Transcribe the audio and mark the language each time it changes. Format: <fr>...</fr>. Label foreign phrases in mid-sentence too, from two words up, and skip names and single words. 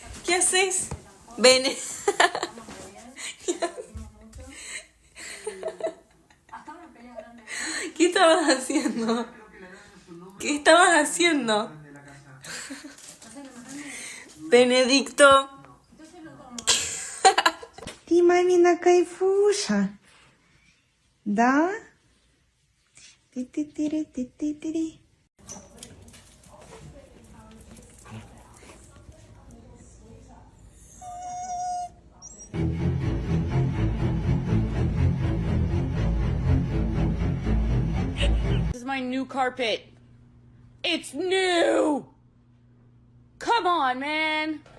<es>¿Qué haces? Ven. ¿Qué estabas haciendo? ¿Qué estabas haciendo? Benedicto.</es> <ru>Ты, мамина кайфуша. Да? Ты-ты-тири-ты-ты-тири.</ru> <en>This is my new carpet. It's new! Come on, man!</en>